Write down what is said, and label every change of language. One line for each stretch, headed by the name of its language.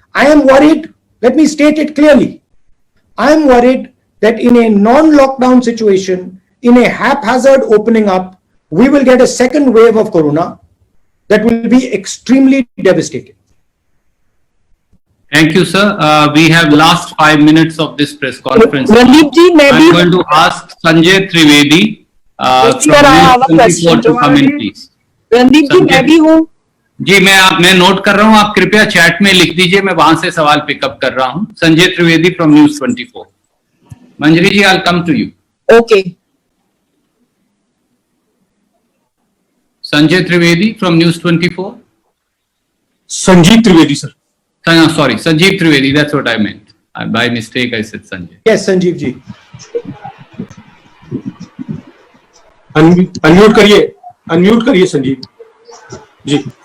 English: I am worried, let me state it clearly. I am worried that in a non-lockdown situation, in a haphazard opening up, we will get a second wave of corona that will be extremely devastating. Thank you, sir. We have last 5 minutes of this press conference.
Hindi: Randeep जी, मैं
English: I'm
Hindi: भी
English: going to ask Sanjay Trivedi from News 24 to come in, please.
Hindi: Randeep जी, मैं भी हूँ. जी, मैं note कर रहा हूँ. आप कृपया चैट में लिख दीजिए. मैं वहां से सवाल पिकअप कर रहा हूँ.
English: Sanjay Trivedi from News 24. Manjari ji, I'll come to you. Okay. Sanjay Trivedi from News 24. Sanjeev Trivedi, sir. Sorry, Sanjeev Trivedi. That's what I meant. By mistake, I said Sanjay. Yes, Sanjeev ji.
Hindi: Unmute करिए संजीव जी.